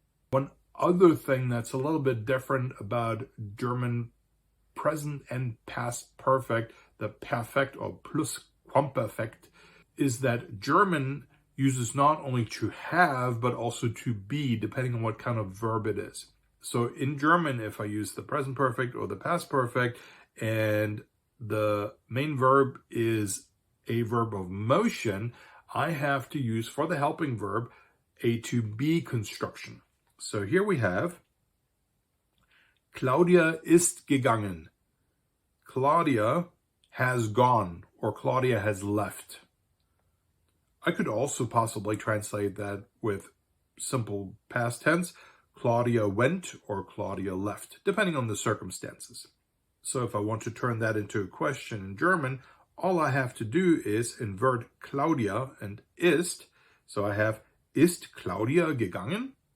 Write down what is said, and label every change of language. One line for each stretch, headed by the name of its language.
English: One other thing that's a little bit different about German present and past perfect, the perfect or Plusquamperfekt, is that German uses not only to have, but also to be, depending on what kind of verb it is. So in German, if I use the present perfect or the past perfect, and the main verb is a verb of motion, I have to use for the helping verb a to be construction. So here we have,
German: Claudia ist gegangen.
English: Claudia has gone, or Claudia has left. I could also possibly translate that with simple past tense, Claudia went or Claudia left, depending on the circumstances. So if I want to turn that into a question in German, all I have to do is invert Claudia and ist. So I have,
German: ist Claudia gegangen?